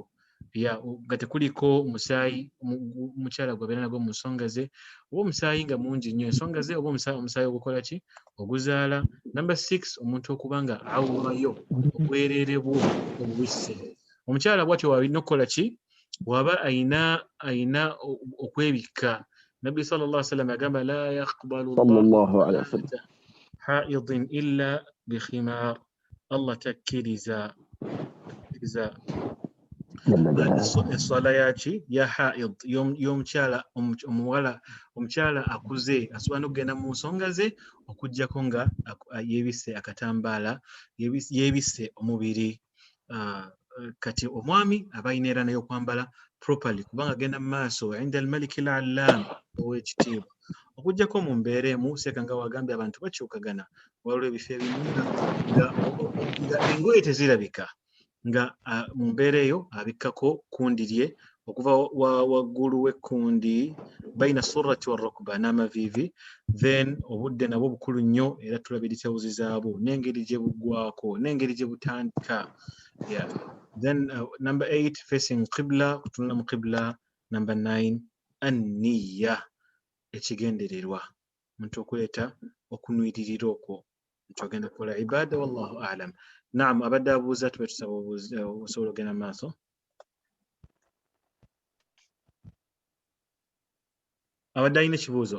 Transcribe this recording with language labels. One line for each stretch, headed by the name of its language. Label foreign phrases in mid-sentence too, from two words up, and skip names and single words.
Ganda: Nga tekuliko musaayi omukyala gwabeera nagwo mu nsonga ze, oba omusaayi nga mungi nnyo ensonga ze, oba omusaayi ogukola ki? Oguzaala. Number 6, omuntu okuba nga awulayo obwereere bwo obubisse. Omukyala bw'atyo walina okukola ki? Waba ayina okwebikka.
Arabic: Nabbi صلى الله عليه وسلم agamba لا يقبل الله حائض إلا بخمار.
Ganda: Allah takkiriza eswala yaki ya haid y'omukyala omuwala, omukyala akuze asobola n'okugenda mu nsonga ze okuggyako nga yeebisse akatambaala, yeebisse omubiri. Kati omwami aba ayina era naye okwambala properly kubanga agenda mu maaso
Arabic: عند الملك العلام
Ganda: ow'ekitiibwa. Okuggyako mu mbeera emu seeka nga wagambye abantu bakyukagana, waliwo ebifo ebimu nga engoye tezirabika, nga mu mbeera eyo abikkako kundi lye okuva waggulu w'ekkundi bayina
Arabic: السرة والركبة
Ganda: n'amaviivi, then obudde nabwo bukulu nnyo era tulabirira wuzi zaabwo n'engeri gye buggwako n'engeri gye butandika.
English: Then number 8, facing qibla,
Ganda: kutunula mu qibla.
English: Number 9, an-niyya,
Ganda: ekigendererwa, omuntu okuleeta okunwiririra okwo nti ogenda kukola ibaada.
Arabic: والله أعلم.
Ganda: Naam, abadde abuuza tube tusaba osobola okugenda mu maaso. Abadde alina ekibuuzo?